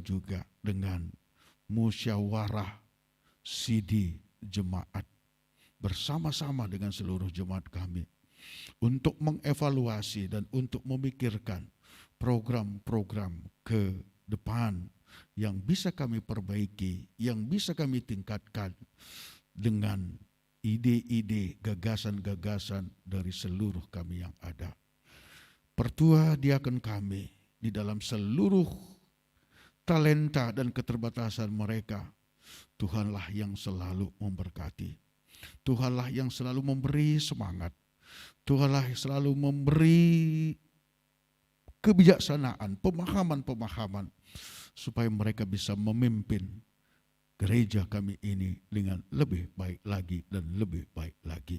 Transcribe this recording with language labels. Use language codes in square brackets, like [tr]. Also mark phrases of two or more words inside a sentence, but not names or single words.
[id] juga dengan musyawarah sidi jemaat bersama-sama dengan seluruh jemaat kami untuk mengevaluasi dan untuk memikirkan program-program ke depan yang bisa kami perbaiki, yang bisa kami tingkatkan dengan ide-ide, gagasan-gagasan dari seluruh kami yang ada. Pertua diaken kami di dalam seluruh talenta dan keterbatasan mereka, Tuhanlah yang selalu memberkati. Tuhanlah yang selalu memberi semangat. Tuhanlah yang selalu memberi kebijaksanaan, pemahaman-pemahaman supaya mereka bisa memimpin gereja kami ini dengan lebih baik lagi dan lebih baik lagi.